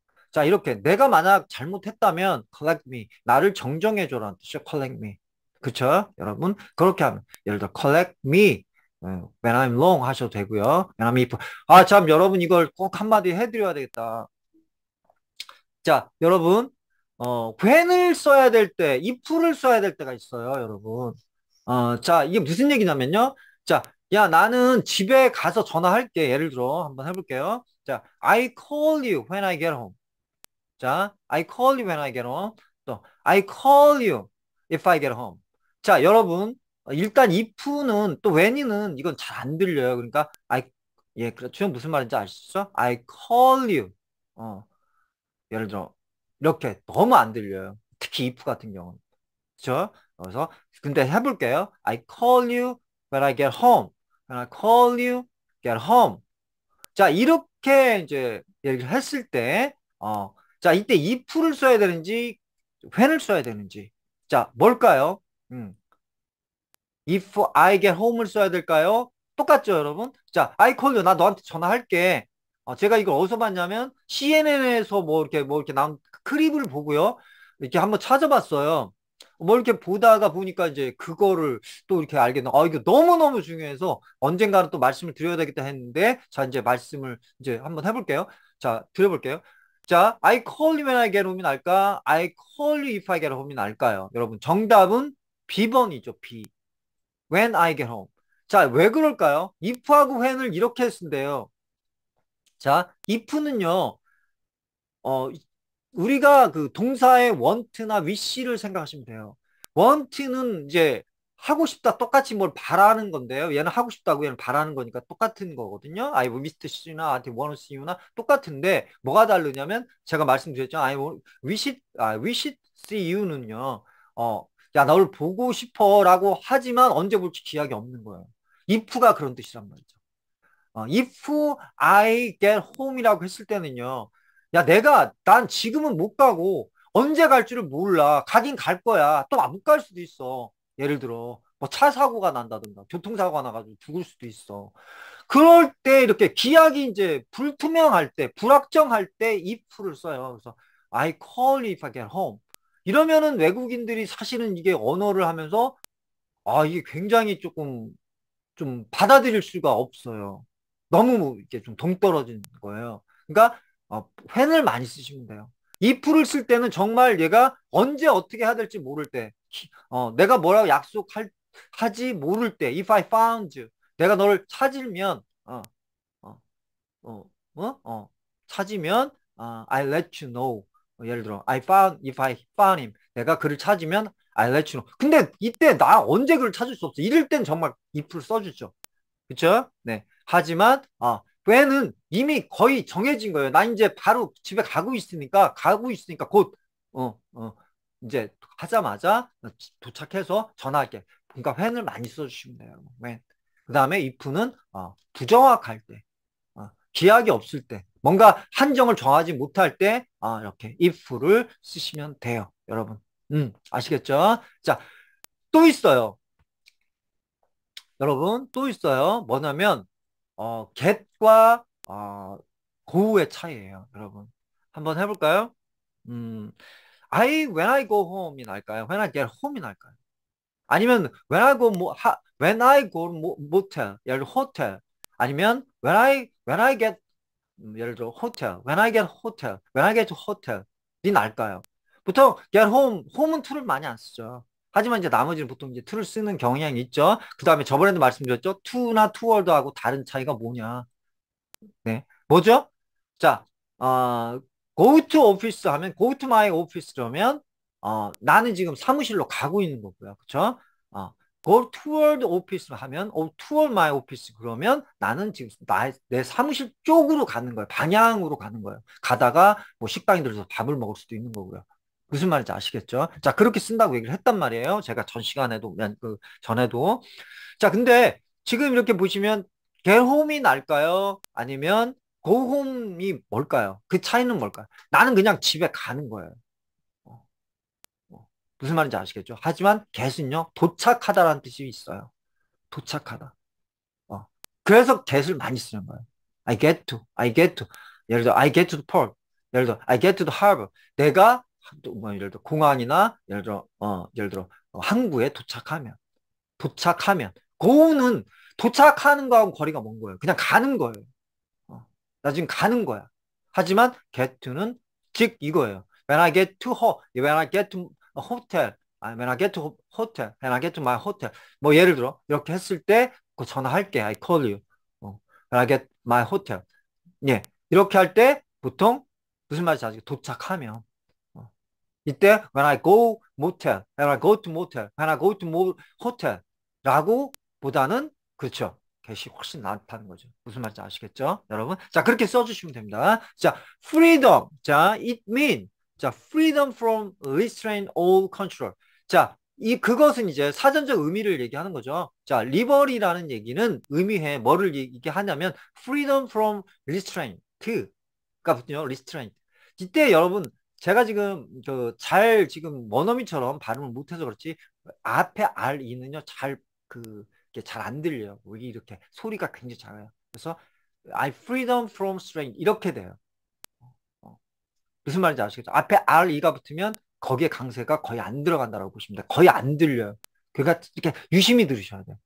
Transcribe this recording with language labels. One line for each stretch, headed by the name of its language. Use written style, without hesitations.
Korean: 자, 이렇게 내가 만약 잘못했다면
English: collect me.
Korean: 나를 정정해줘라는 뜻이죠.
English: collect me.
Korean: 그쵸? 여러분? 그렇게 하면 예를 들어
English: collect me. when I'm wrong
Korean: 하셔도 되고요.
English: when I'm if.
Korean: 참 여러분 이걸 꼭 한마디 해드려야 되겠다. 자, 여러분, when을 써야 될 때, if를 써야 될 때가 있어요, 여러분. 자, 이게 무슨 얘기냐면요. 자, 야, 나는 집에 가서 전화할게. 예를 들어, 한번 해볼게요.
English: 자, I call you when I get home. 자, I call you when I get home. 또, I call you if I get home.
Korean: 자, 여러분, 일단 if는 또 when이는 이건 잘 안 들려요. 그러니까, 예, 그렇죠. 무슨 말인지 아시죠?
English: I call you.
Korean: 어. 예를 들어 이렇게 너무 안 들려요. 특히 if 같은 경우는. 그렇죠? 그래서 근데 해볼게요.
English: I call you when I get home. When I call you get home.
Korean: 자, 이렇게 이제 얘기를 했을 때, 자, 이때 if를 써야 되는지, when을 써야 되는지. 자, 뭘까요? if I get home을 써야 될까요? 똑같죠, 여러분? 자,
English: I call you.
Korean: 나 너한테 전화할게. 제가 이걸 어디서 봤냐면, CNN에서 뭐 이렇게 나온 클립을 보고요. 이렇게 한번 찾아봤어요. 뭐 이렇게 보다가 보니까 이제 그거를 또 이렇게 알게 된, 이거 너무너무 중요해서 언젠가는 또 말씀을 드려야 되겠다 했는데, 자, 이제 말씀을 이제 한번 해볼게요. 자, 드려볼게요.
English: 자, I call you when I get home이 날까? I call you if I get home이 날까요?
Korean: 여러분, 정답은
English: B번이죠, B. When I get home. 자,
Korean: 왜 그럴까요? if하고 when을 이렇게 쓴대요. 자, if는요, 어, 우리가 그 동사의 want나 wish를 생각하시면 돼요. want는 이제 하고 싶다 똑같이 뭘 바라는 건데요. 얘는 하고 싶다고 얘는 바라는 거니까 똑같은 거거든요.
English: I wish to see you나 I want to see you나
Korean: 똑같은데 뭐가 다르냐면 제가 말씀드렸죠.
English: wish it see you는요.
Korean: 야, 너를 보고 싶어라고 하지만 언제 볼지 기약이 없는 거예요. if가 그런 뜻이란 말이죠. if I get home이라고 했을 때는요. 야, 난 지금은 못 가고 언제 갈 줄을 몰라. 가긴 갈 거야. 또 못 갈 수도 있어. 예를 들어, 뭐 차 사고가 난다든가, 교통사고가 나가지고 죽을 수도 있어. 그럴 때 이렇게 기약이 이제 불투명할 때, 불확정할 때 if를 써요.
English: 그래서 I call if I get home.
Korean: 이러면은 외국인들이 사실은 이게 언어를 하면서 이게 굉장히 조금 좀 받아들일 수가 없어요. 너무 이렇게 좀 동떨어진 거예요. 그러니까 when을 많이 쓰시면 돼요. if를 쓸 때는 정말 얘가 언제 어떻게 해야 될지 모를 때, 내가 뭐라고 하지 모를 때,
English: if I found you,
Korean: 내가 너를 찾으면, 어, 어, 찾으면,
English: I let you know.
Korean: 예를 들어,
English: if I found him.
Korean: 내가 그를 찾으면,
English: I let you know.
Korean: 근데 이때 나 언제 그를 찾을 수 없어. 이럴 땐 정말 if를 써주죠. 그쵸? 네. 하지만, when은 이미 거의 정해진 거예요. 나 이제 바로 집에 가고 있으니까 곧, 이제 하자마자 도착해서 전화할게. 그러니까 when을 많이 써주시면 돼요.
English: when.
Korean: 그 다음에 if는, 부정확할 때. 기약이 없을 때, 뭔가 한정을 정하지 못할 때, 이렇게 if를 쓰시면 돼요. 여러분. 아시겠죠? 자, 또 있어요. 여러분, 또 있어요. 뭐냐면, get과, go의 차이예요. 여러분. 한번 해볼까요?
English: 음, when I go home이 날까요? when I get home이 날까요? 아니면, when I go motel, 예를 들어, hotel. 아니면, when I get 예를 들어 호텔, when I get to hotel이 날까요?
Korean: 보통 get home은 to를 많이 안 쓰죠. 하지만 이제 나머지는 보통 이제 to를 쓰는 경향이 있죠. 그 다음에 저번에도 말씀드렸죠. to나 toward하고 다른 차이가 뭐냐? 네, 뭐죠? 자, 어, go to office 하면
English: go to my office
Korean: 라면 나는 지금 사무실로 가고 있는 거고요. 그렇죠? go toward office 하면
English: toward my office
Korean: 그러면 나는 지금 내 사무실 쪽으로 가는 거예요. 방향으로 가는 거예요. 가다가 뭐 식당에 들어서 밥을 먹을 수도 있는 거고요. 무슨 말인지 아시겠죠? 자, 그렇게 쓴다고 얘기를 했단 말이에요. 제가 전 시간에도, 전에도. 자, 근데 지금 이렇게 보시면 get home이 날까요? 아니면 go home이 뭘까요? 그 차이는 뭘까요? 나는 그냥 집에 가는 거예요. 어, 무슨 말인지 아시겠죠? 하지만 get은요, 도착하다라는 뜻이 있어요. 도착하다. 어. 그래서 get을 많이 쓰는 거예요.
English: I get to. 예를 들어, I get to the port. 예를 들어, I get to the harbor.
Korean: 내가, 뭐, 예를 들어, 공항이나, 예를 들어, 항구에 도착하면. go는 도착하는 거하고 거리가 먼 거예요. 그냥 가는 거예요. 나 지금 가는 거야. 하지만 get to는 즉 이거예요.
English: when I get to a hotel, when I get to hotel, when I get to my hotel.
Korean: 뭐 예를 들어 이렇게 했을 때 그 전화할게.
English: I call you. when I get my hotel.
Korean: 예, 이렇게 할 때 보통 무슨 말인지 아시죠? 도착하면. 이때 when I go to motel, when I go to hotel라고 보다는 그렇죠. get이 훨씬 낫다는 거죠. 무슨 말인지 아시겠죠? 여러분? 자, 그렇게 써주시면 됩니다.
English: 자, freedom. 자, 자, freedom from restraint or control.
Korean: 자, 그것은 이제 사전적 의미를 얘기하는 거죠. 자, liberty라는 얘기는 뭐를 얘기하냐면
English: freedom from restraint
Korean: 가 restraint. 이때 여러분 제가 지금 지금 원어민처럼 발음을 못해서 그렇지 앞에 RE는요 잘 안 들려요. 이렇게 소리가 굉장히 작아요.
English: 그래서 I freedom from strain 이렇게 돼요.
Korean: 무슨 말인지 아시겠죠? 앞에 RE가 붙으면 거기에 강세가 거의 안 들어간다고 보시면 돼요. 거의 안 들려요. 그러니까 이렇게 유심히 들으셔야 돼요.